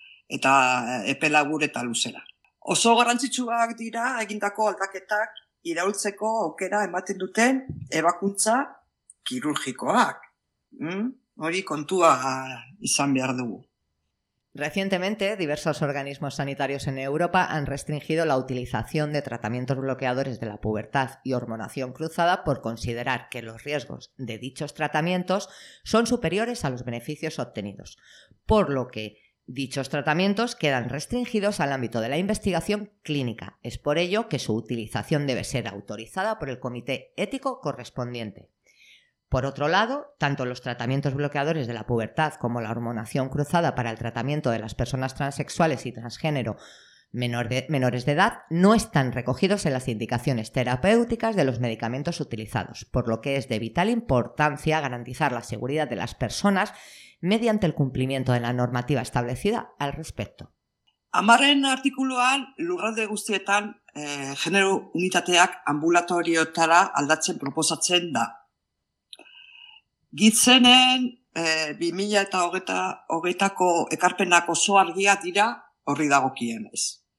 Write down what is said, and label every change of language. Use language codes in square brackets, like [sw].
[eu] Eta epe labur eta luzera. Oso garrantzitsuak dira egindako aldaketak iraultzeko aukera ematen duten ebakuntza kirurgikoak. Hori kontua izan behar dugu. [es] Recientemente, diversos organismos sanitarios en Europa han restringido la utilización de tratamientos bloqueadores de la pubertad y hormonación cruzada por considerar que los riesgos de dichos tratamientos son superiores a los beneficios obtenidos, por lo que dichos tratamientos quedan restringidos al ámbito de la investigación clínica. Es por ello que su utilización debe ser autorizada por el comité ético correspondiente. Por otro lado, tanto los tratamientos bloqueadores de la pubertad como la hormonación cruzada para el tratamiento de las personas transexuales y transgénero menores de edad no están recogidos en las indicaciones terapéuticas de los medicamentos utilizados, por lo que es de vital importancia garantizar la seguridad de las personas mediante el cumplimiento de la normativa establecida al respecto. [eu] Amarren artikuluan, lurralde guztietan, genero unitateak ambulatoriotara aldatzen proposatzen da. Gitzenen 2020ko ekarpenak oso argia dira horri dagokienez.